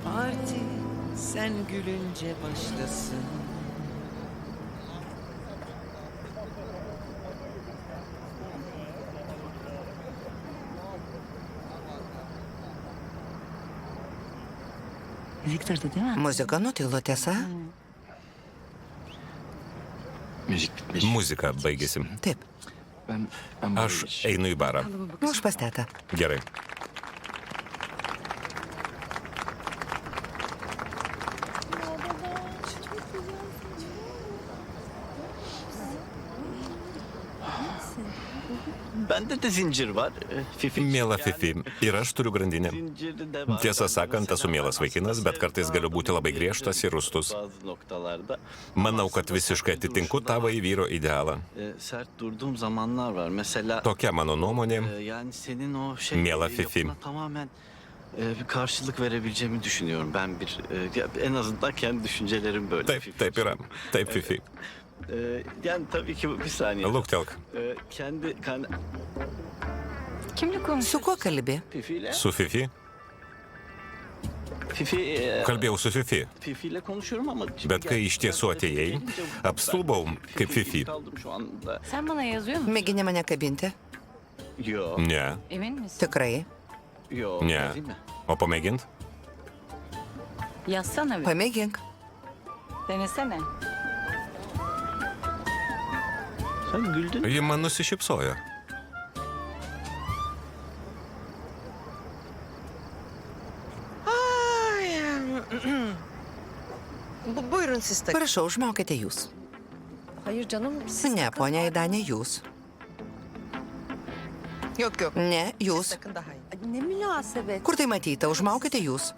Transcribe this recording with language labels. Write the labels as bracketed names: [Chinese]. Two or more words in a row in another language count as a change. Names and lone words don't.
[Turkish] Parti sen gülünce başlasın. Viktor'du değil mi? [Lithuanian] Muzika nutilo, tiesa? [Turkish] Müzik bitmiş. [Lithuanian] Muzika baigėsi. Taip. [Turkish] Ben buraya [Lithuanian] Aš [Turkish] geçeceğim. [Lithuanian] einu į barą. Už pas tetą. Gerai. [Turkish] Bende de zincir var. Fifi. [Lithuanian] Miela Fifi, ir aš turiu grandinę. [Turkish] Zinciri de var. [Lithuanian] Tiesą sakant, esu mielas vaikinas, bet kartais galiu būti labai griežtas ir rūstus. [Turkish] Bazı noktalarda. [Lithuanian] Manau, kad visiškai atitinku tavąjį vyro idealą. [Turkish] Sert durduğum zamanlar var. Mesela [Lithuanian] Tokia mano nuomonė. [Turkish] yani senin o şey [Lithuanian] Miela Fifi. [Turkish] yapına tamamen bir karşılık verebileceğimi düşünüyorum. Ben en azından kendi düşüncelerim böyle. [Lithuanian] Taip, taip yra. Taip, Fifi. [Turkish] Yani tabii ki bir saniye. [Lithuanian] Luktelk. [Turkish] Kendi Kimle konuşuyorsun? [Lithuanian] Su kuo kalbi? [Turkish] Fifi ile [Lithuanian] Su Fifi? Kalbėjau su Fifi. [Turkish] Fifi ile konuşuyorum ama [Lithuanian] Bet kai iš tiesų atėjai, apstulbau kaip Fifi. [Turkish] kaldım şu anda. Sen bana yazıyor musun? [Lithuanian] Mėgini mane kabinti? [Turkish] Yo. [Lithuanian] Ne, [Turkish] Emin misin? [Lithuanian] Tikrai. [Turkish] Yo. [Lithuanian] ne. [Turkish] Değil mi? [Lithuanian] O pamėgint? [Turkish] Yazsana bir. [Lithuanian] Pamėgink. [Turkish] Denesene. Sen güldün. [Lithuanian] Ji man nusišypsojo. [Turkish] Buyurun siz de. [Lithuanian] Prašau, užmaukite jūs. [Turkish] Hayır canım. [Lithuanian] Ne, ponia Aidanė, jūs. [Turkish] Yok yok. [Lithuanian] Ne, jūs. [Turkish] Sakın daha iyi. Ne münasebet. [Lithuanian] Kur tai matyta, užmaukite jūs.